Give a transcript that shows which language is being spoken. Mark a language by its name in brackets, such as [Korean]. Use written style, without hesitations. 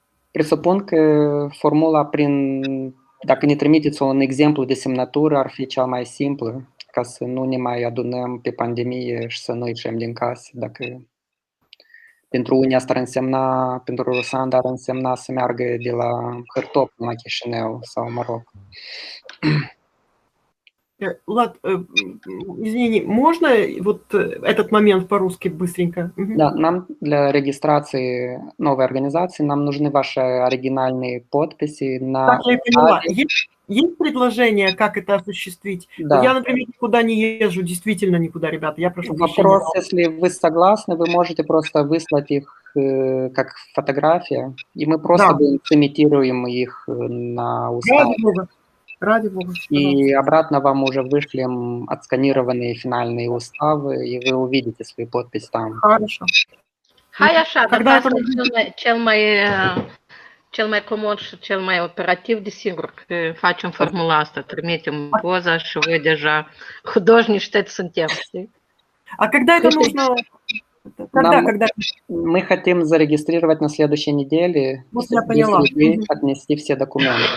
[Romanian] Presupun că formula dacă ne trimiteți un exemplu de semnătură, ar fi cea mai simplă, ca să nu ne mai adunăm pe pandemie și să nu ieșim din casă. Dacă pentru unii asta ar însemna, pentru Rusanda ar însemna să meargă de la Hârtop la Chișinău sau Maroc. [Russian] Влад, извини, можно вот этот момент по-русски быстренько? Да, нам для регистрации новой организации нам нужны ваши оригинальные подписи на... Так, я поняла. Есть предложение, как это осуществить? Да. Я, например, никуда не езжу, действительно никуда, ребята. Я прошу прощения. Вопрос, если вы согласны, вы можете просто выслать их как фотография, и мы просто имитируем их на устав. Ради Бога. И обратно вам уже вышлем отсканированные финальные уставы, и вы увидите свою подпись там. Хорошо. [Romanian] Hai așa, dar asta e cel mai comod și cel mai operativ, desigur că facem formula asta, trimitem poza și voi deja [Russian] художничать [Romanian] suntem, știi? [Russian] А когда это нужно? Когда? Мы хотим зарегистрировать на следующей неделе, если вы отнести все документы.